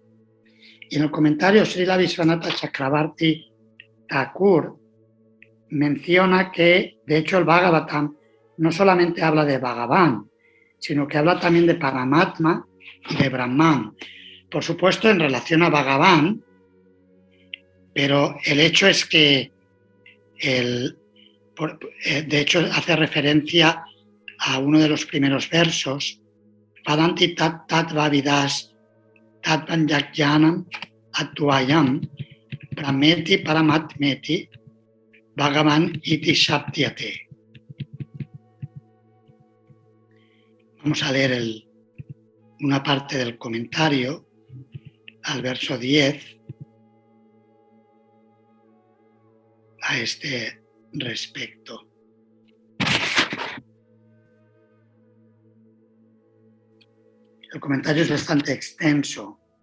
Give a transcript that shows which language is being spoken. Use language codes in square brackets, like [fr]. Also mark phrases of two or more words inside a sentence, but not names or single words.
[es] Y en el comentario Srila Vishwanatha Chakravarti Thakur menciona que, de hecho, el Bhagavatam no solamente habla de Bhagavan, sino que habla también de Paramatma y de Brahman. Por supuesto, en relación a Bhagavan, pero el hecho es que, de hecho, hace referencia a uno de los primeros versos, [sa] Padanti tat tattva vidas tatvanjajnanam advayam brahmeti paramatmeti Bhagavan iti shaptyate. [es] Vamos a leer una parte del comentario al verso 10 a este respecto. El comentario es bastante extenso.